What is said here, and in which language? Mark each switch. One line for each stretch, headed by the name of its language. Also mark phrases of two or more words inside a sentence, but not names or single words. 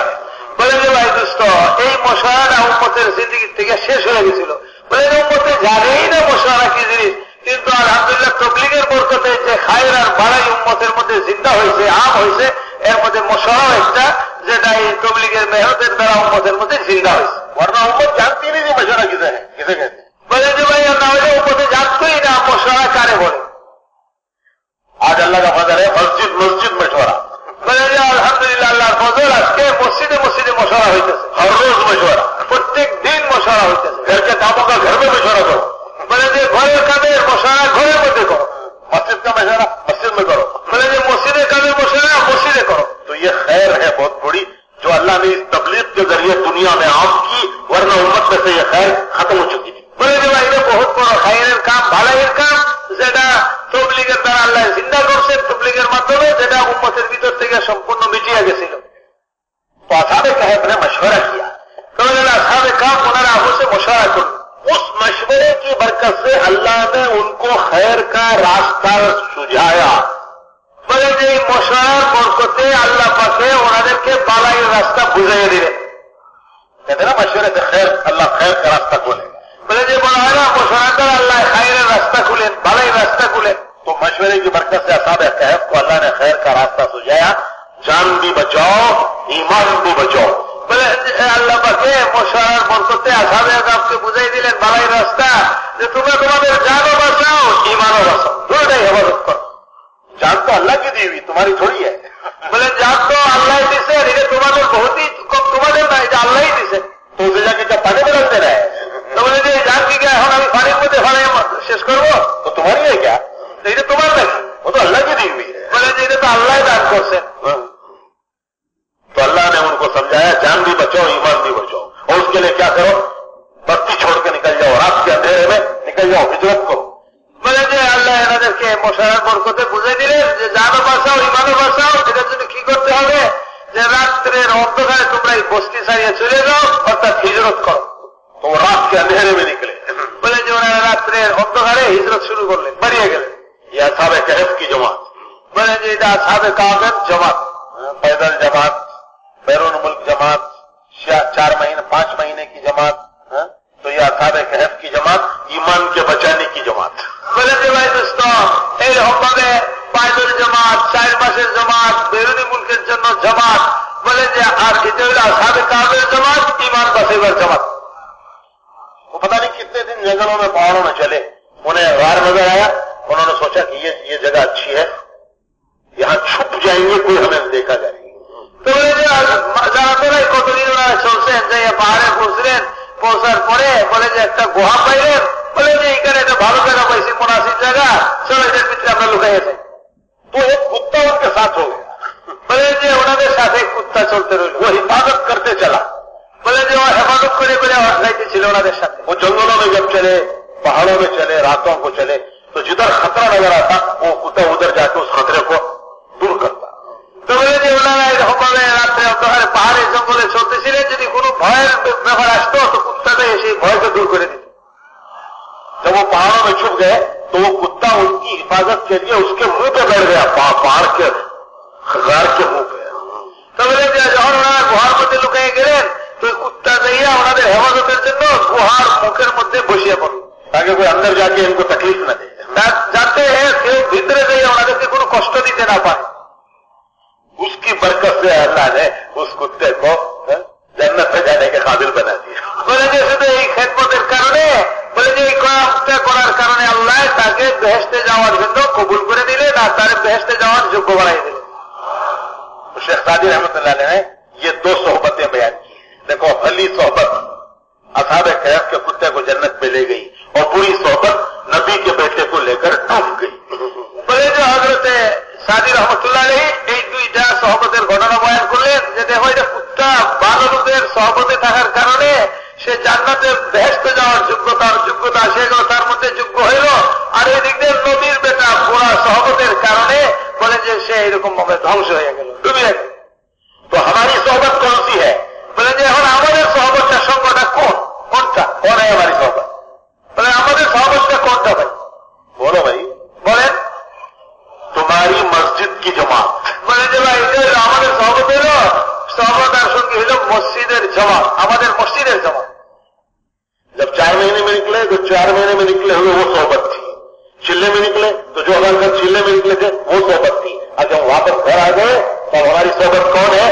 Bangla: বলে যে ভাই দোস্ত এই মশওয়ারাটা উম্মতের জিন্দেগি থেকে শেষ হয়ে গেছিল। বলে যে উম্মতে জানেই না মশওয়ারা কি জিনিস, কিন্তু আলহামদুলিল্লাহ তবলিগের বরকতে যে খায়ের আর বাড়াই উম্মতের মধ্যে জিন্দা হয়েছে, আম হয়েছে, এর মধ্যে মশলাও একটা, যেটা এই তবলিগের মেহনতের দ্বারা উম্মতের মধ্যে জিন্দা হয়েছে।
Urdu: ورنہ امت جانتی نہیں کہ مشورہ کسے ہے، کسے کہتے ہیں؟
Bangla: বলে যে ভাই না হলে উম্মতে জানতোই না মশলা কারে বলে।
Urdu: آج اللہ کا فضل ہے مسجد مسجد مشورہ،
Bangla: বলে যে আলহামদুলিল্লাহ আল্লাহর ফজল, আজকে মসজিদে মসজিদে মশলা হইতেছে,
Urdu: ہر روز مشورہ،
Bangla: প্রত্যেক দিন মশলা হইতেছে।
Urdu: گھر کے کاموں کا گھر میں مشورہ کرو،
Bangla: বলে যে ঘরের কাজের মশলা ঘরের মধ্যে করো,
Urdu: مسجد کا مشورہ مسجد میں کرو،
Bangla: বলে যে মসজিদের কাজের মশলা মসজিদে করো।
Urdu: تو یہ خیر ہے بہت بڑی جو اللہ نے اس تبلیغ کے ذریعے دنیا میں عام کی، ورنہ امت میں سے یہ خیر ختم ہو چکی تھی۔
Bangla: বলে যে ভাই এটা বহুত বড় খায়ের কাম, ভালাইয়ের কাম, যেটা তবলিগের দ্বারা আল্লাহ জিন্দা করছেন, তবলিগের মাধ্যমে, যেটা উম্মতের ভিতর থেকে সম্পূর্ণ মিটিয়ে গেছিল।
Urdu: تو اصحاب کہف نے مشورہ کیا،
Bangla: আসহাবে কাহফ ওনারা আপসে মশওয়ারা করলেন।
Urdu: اس مشورے کی برکت سے اللہ نے ان کو خیر کا راستہ سجھایا۔
Bangla: বলে যে এই মশওয়ারার বরকতে আল্লাহ পাকে ওনাদেরকে বালাইয়ের রাস্তা বুঝিয়ে দিলেন।
Urdu: کہتے ہیں نا مشورے سے خیر، اللہ خیر کا راستہ کھولے گا۔
Bangla: বলে যে বলা হয় না মশওয়ারার দ্বারা আল্লাহ খায়ের রাস্তা খুলেন, বালাইয়ের রাস্তা খুলেন।
Urdu: تو مشورے کی برکت سے اصحاب کہف کو اللہ نے خیر کا راستہ سجھایا، جان بھی بچاؤ ایمان بھی بچاؤ۔
Bangla: বলে আল্লাহ পাকে মশওয়ারার বরকতে আসহাবে কাহফকে বুঝাই দিলেন বালাইয়ের রাস্তা, যে তোমরা তোমাদের জানও বাঁচাও ইমানও বাঁচাও, দুটোটাই হেফাজত করো।
Urdu: جان تو اللہ کی دی ہوئی، تمہاری تھوڑی ہے۔
Bangla: বলে জান তো আল্লাহ দিছে, এটা তোমাদের বহুতই কম, তোমাদের না, এটা আল্লাহই দিছে।
Urdu: تو اسے جا کے جب پانی میں ڈالتے رہے
Bangla: তো বলে যে জান কি এখন আমি পানির মধ্যে ফেলে শেষ করবো,
Urdu: تو تمہاری ہے کیا؟
Bangla: এটা তোমার নাকি?
Urdu: وہ تو اللہ کی دی ہوئی ہے۔
Bangla: বলে যে এটা তো আল্লাহ দান করছেন।
Urdu: تو اللہ نے ان کو سمجھایا جان بھی بچاؤ ایمان بھی بچاؤ، اور اس کے لیے کیا کرو، بستی چھوڑ کے نکل جاؤ، رات کے اندھیرے میں نکل جاؤ، ہجرت کرو۔
Bangla: বলে যে আল্লাহ এনাদেরকে মশওয়ারার বরকতে বুঝে দিলেন যে জানও বাঁচাও ইমানও বাঁচাও, এটার জন্য কি করতে হবে, যে রাত্রের অন্ধকারে তোমরা এই বস্তি ছাড়িয়ে চলে যাও, অর্থাৎ হিজরত করো।
Urdu: تو وہ رات کے اندھیرے میں نکلے۔
Bangla: বলে যে ওনারা রাত্রের অন্ধকারে হিজরত শুরু করলেন, বেরিয়ে গেলেন।
Urdu: یہ اصحاب کہف کی جماعت،
Bangla: বলে যে এটা আসহাবে কাহফের জমাত।
Urdu: پیدل جماعت، بیرون ملک جماعت، 4 مہینے 5 مہینے کی جماعت، تو یہ اصحاب کہف کی جماعت ایمان کے بچانے کی جماعت۔
Bangla: বলে যে ভাই দোস্ত, এইরকম ভাবে পায়দল জামাত, 4 মাসের জামাত, বেরুনি মুলকের জন্য জামাত, বলে যে আর এটা হলো আসহাবে কাহফের জামাত, ইমান বাঁচাইবার জামাত।
Urdu: وہ پتہ نہیں کتنے دن جنگلوں میں پہاڑوں میں چلے، انہیں غار نظر آیا، انہوں نے سوچا کہ یہ جگہ اچھی ہے، یہاں چھپ جائیں گے، کوئی ہمیں دیکھا جائے گا۔
Bangla: তো বলে যে যারা তোরাই কতদিন ওনারা চলছেন, যে পাহাড়ে পৌঁছলেন, পৌঁছার পরে বলে যে একটা গুহা পাইলেন, বলে যে এখানে একটা ভালো জায়গা পাইছি, মুনাসিব জায়গা, চলো এটার ভিতরে আমরা লুকাইয়া যাই।
Urdu: تو ایک کتا ان کے ساتھ ہو گیا،
Bangla: বলে যে ওনাদের সাথে কুত্তা চলতে রইল,
Urdu: وہ حفاظت کرتے چلا۔
Bangla: বলে যে ও হেফাজত করে করে যাইতেছিল ওনাদের সাথে।
Urdu: وہ جنگلوں میں جب چلے، پہاڑوں میں چلے، راتوں کو چلے، تو جدھر خطرہ نظر آتا وہ کتا ادھر جا کے اس خطرے کو دور کرتا۔
Bangla: তো বলে যে ওনারা এরকম ভাবে রাত্রে অন্ধকারে পাহাড়ে জঙ্গলে চলতেছিলেন, যদি কোনো ভয়ের ব্যাপার আসতো তো কুত্তাটা এসে ভয়কে দূর করে দিত।
Urdu: جب وہ پہاڑوں میں چھپ گئے تو وہ کتا ان کی حفاظت کے لیے اس کے منہ پہ بیٹھ گیا، پہاڑ کے غار کے منہ پہ۔
Bangla: তো বলে যে যখন ওনারা গুহার মধ্যে লুকিয়ে গেলেন, তো কুত্তা যাইয়া ওনাদের হেফাজতের জন্য গুহার মুখের মধ্যে বসিয়ে পড়ল,
Urdu: تاکہ کوئی اندر جا کے ان کو تکلیف نہ دے۔
Bangla: যাতে কেউ ভিতরে যাইয়া ওনাদেরকে কোনো কষ্ট দিতে না পারে।
Urdu: اس کی برکت سے اللہ نے اس کتے کو جنت میں جانے کے قابل بنا دیا۔
Bangla: বলে যে শুধু এই খেদমতের কারণে, বলে যে এই কাজটা করার কারণে আল্লাহ তাকে বেহেশতে যাওয়ার জন্য কবুল করে দিলেন, আর তার বেহেশতে যাওয়ার যোগ্য বানাই দিলেন।
Urdu: شیخ سعدی
Arabic: رحمۃ اللہ علیہ
Urdu: نے یہ 2 صحبتیں بیان کی ہیں۔ دیکھو، پہلی صحبت اصحاب کہف کے کتے کو جنت میں لے گئی، اور پوری صحبت نبی کے بیٹے کو لے کر ڈوب گئی۔
Bangla: বলে যে হযরতে সাদি
Arabic: رحمة الله عليه
Bangla: এই দুইটা সহবতের ঘটনা বয়ান করলেন, যে দেখো এটা কুত্তা ভালো লোকের সহবতে থাকার কারণে সে জান্নাতে বেহেশতে যাওয়ার যোগ্যতা সে গেল, তার মধ্যে যোগ্য হইল, আর এই দিক দিয়ে নবীর বেটা পুরা সহবতের কারণে বলে যে সে এরকম ভাবে ধ্বংস হয়ে গেল, ডুবে গেল।
Urdu: تو ہماری صحبت کون سی ہے؟
Bangla: বলে যে এখন আমাদের সহবতটা সঙ্গটা কোনটা?
Urdu: کون ہے ہماری صحبت؟
Bangla: বলে আমাদের সহবতটা কোনটা ভাই?
Urdu: بولو بھائی۔
Bangla: বলেন।
Urdu: تمہاری مسجد کی جماعت،
Bangla: বলে যে ভাই এটা হলো আমাদের সহবত, হইল সহবত আর সঙ্গী হইল মসজিদের জামাত, আমাদের মসজিদের জামাত।
Urdu: جب 4 مہینے میں نکلے تو 4 مہینے میں نکلے ہوئے وہ صحبت تھی، چلے میں نکلے تو جو ہمارے ساتھ چلے میں نکلے تھے وہ صحبت تھی، اور جب واپس واپس گھر آ گئے تو ہماری صحبت کون ہے?